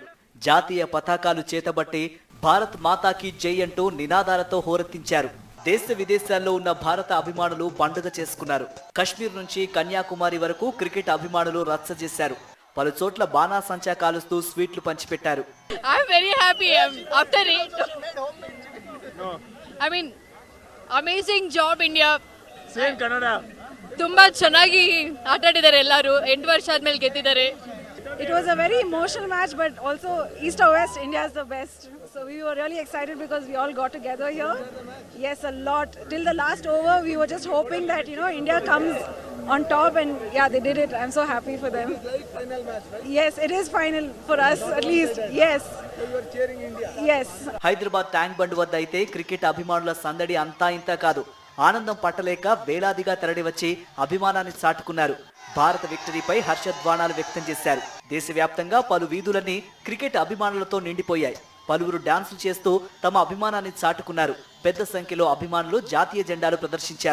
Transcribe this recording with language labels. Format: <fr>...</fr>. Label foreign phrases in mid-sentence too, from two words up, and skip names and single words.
<te>జాతీయ పతాకాలు చేతబట్టి భారత్ మాతాకి జై అంటూ నినాదాలతో హోరెత్తించారు. దేశ విదేశాల్లో ఉన్న భారత అభిమానులు పండుగ చేసుకున్నారు. కశ్మీర్ నుంచి కన్యాకుమారి వరకు క్రికెట్ అభిమానులు రచ్చ చేశారు. పలు చోట్ల బాణాసంచా కాలుస్తూ స్వీట్లు పంచిపెట్టారు.</te> <en>Amazing job India.</en> <kn>ಸೇಮ್ ಕನ್ನಡ. ತುಂಬಾ ಚೆನ್ನಾಗಿ ಆಟ ಆಡಿದ್ದಾರೆ ಎಲ್ಲರೂ. 8 ವರ್ಷ ಆದ್ಮೇಲೆ ಗೆದ್ದಿದ್ದಾರೆ.</kn> <en>It was a very emotional match, but also East or West, India is the best. So we were really excited because we all got together here. Yes, a lot. Till the last over, we were just hoping that India comes on top, and yeah, they did it. I'm so happy for them. Final match, right? Yes, it is final for us at least. Yes. So you are cheering India. Yes.</en> <te>హైదరాబాద్ ట్యాంక్ బండ్ వద్ద అయితే క్రికెట్ అభిమానుల సందడి అంతా ఇంత కాదు. ఆనందం పట్టలేక వేలాదిగా తరలివచ్చి అభిమానాన్ని చాటుకున్నారు. భారత విక్టరీపై హర్షధ్వానాలు వ్యక్తం చేశారు. దేశవ్యాప్తంగా పలు వీధులన్నీ క్రికెట్ అభిమానులతో నిండిపోయాయి. పలువురు డాన్సులు చేస్తూ తమ అభిమానాన్ని చాటుకున్నారు. పెద్ద సంఖ్యలో అభిమానులు జాతీయ జెండాలు ప్రదర్శించారు.</te>